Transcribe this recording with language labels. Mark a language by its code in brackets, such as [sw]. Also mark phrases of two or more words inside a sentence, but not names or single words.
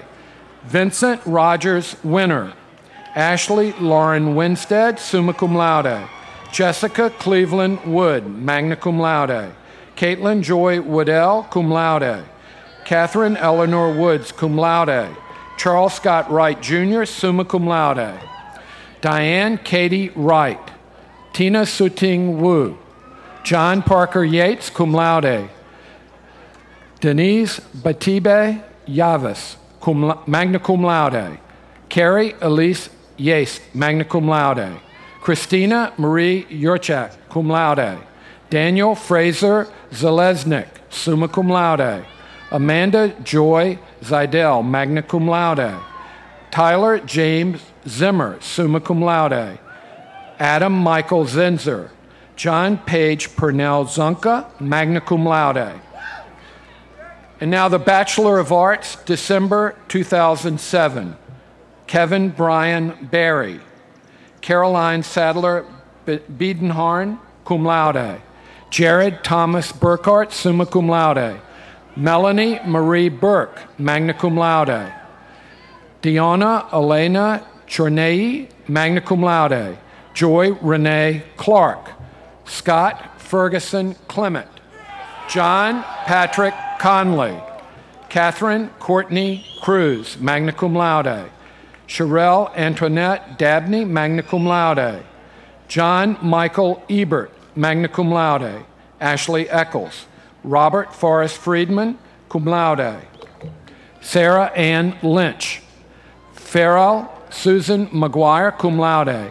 [en] Vincent Rogers Winner. Ashley Lauren Winstead, [la] summa cum laude. [en] Jessica Cleveland Wood, [la] magna cum laude. [en] Caitlin Joy Woodell, [la] cum laude. [en] Catherine Eleanor Woods, [la] cum laude. [en] Charles Scott Wright Jr., [la] summa cum laude. [en] Diane Katie Wright. Tina Suting Wu. John Parker Yates, [la] cum laude. [en] Denise Batibe Yavis, [la] magna cum laude. [en] Carrie Elise Yates, [la] magna cum laude. [en] Christina Marie Yurchak, [la] cum laude. [en] Daniel Fraser Zalesnik, [la] summa cum laude. [en] Amanda Joy Zidell, [la] magna cum laude. [en] Tyler James Zimmer, [la] summa cum laude. [en] Adam Michael Zinzer. John Page Purnell Zunka, [la] magna cum laude. [en] And now the Bachelor of Arts, December 2007. Kevin Brian Barry. Caroline Sadler Biedenharn, [la] cum laude. [en] Jared Thomas Burkhart, [la] summa cum laude. [en] Melanie Marie Burke, [la] magna cum laude. [en] Deanna Elena Chornei, [la] magna cum laude. [en] Joy Renee Clark. Scott Ferguson Clement. John Patrick Conley. Catherine Courtney Cruz, [la] magna cum laude. [en] Sherelle Antoinette Dabney, [la] magna cum laude. [en] John Michael Ebert, [la] magna cum laude. [en] Ashley Eccles. Robert Forrest Friedman, [la] cum laude. [en] Sarah Ann Lynch. Farrell Susan McGuire, [la] cum laude.